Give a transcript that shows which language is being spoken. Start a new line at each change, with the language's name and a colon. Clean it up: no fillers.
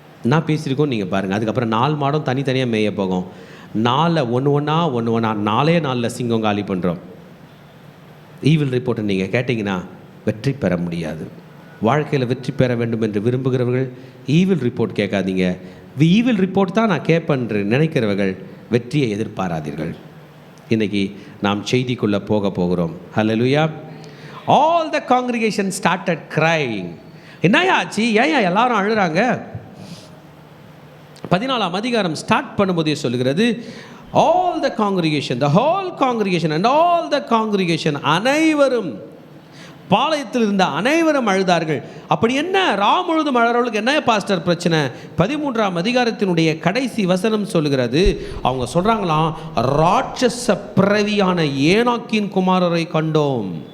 Tamil: நான் பேசியிருக்கோம் நீங்கள் பாருங்கள். அதுக்கப்புறம் 4 மாடும் தனித்தனியாக மேய போகும். 4 ஒன்று 4 நாளில் சிங்கம் காலி பண்ணுறோம். ஈவில் ரிப்போர்ட்டை நீங்கள் கேட்டிங்கன்னா வெற்றி பெற முடியாது. வாழ்க்கையில் வெற்றி பெற வேண்டும் என்று விரும்புகிறவர்கள் ஈவில் ரிப்போர்ட் கேட்காதீங்க. ஈவில் ரிப்போர்ட் தான் நான் கேட்பேன்று நினைக்கிறவர்கள் வெற்றியை எதிர்பாராதீர்கள். இன்றைக்கி நாம் செய்திக்குள்ளே போகிறோம். ஹல்லேலூயா.
English: All the congregation started crying.
Tamil: என்னையா ஆச்சு? ஏன் எல்லாரும் அழுறாங்க? 14ஆம் அதிகாரம் ஸ்டார்ட் பண்ணும்போதே சொல்லுகிறது,
English: all the congregation, the whole congregation and all the congregation,
Tamil: அனைவரும், பாளையத்தில் இருந்த அனைவரும் அழுதார்கள். அப்படி என்ன ராம் முழுதும் அழறவர்களுக்கு என்ன பாஸ்டர் பிரச்சனை? 13ஆம் அதிகாரத்தினுடைய கடைசி வசனம் சொல்லுகிறது, அவங்க சொல்கிறாங்களாம், ராட்சச பிறவியான ஏனாக்கின் குமாரரை கண்டோம்.